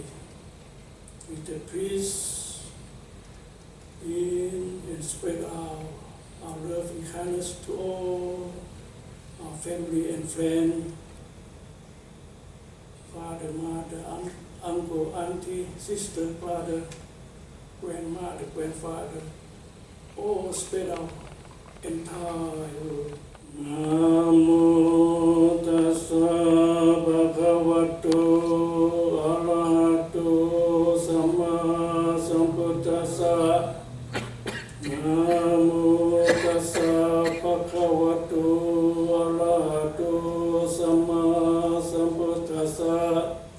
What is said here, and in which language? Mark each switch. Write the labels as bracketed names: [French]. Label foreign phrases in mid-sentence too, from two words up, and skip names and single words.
[English] With the peace in and spread out our love and kindness to all our family and friends, father, mother, uncle, auntie, sister, brother, grandmother, grandfather, all spread out entire world. [Pali] Namo tassa bhagavato arahato samma sambuddhassa. Namo tassa bhagavato arahato samma sambuddhassa.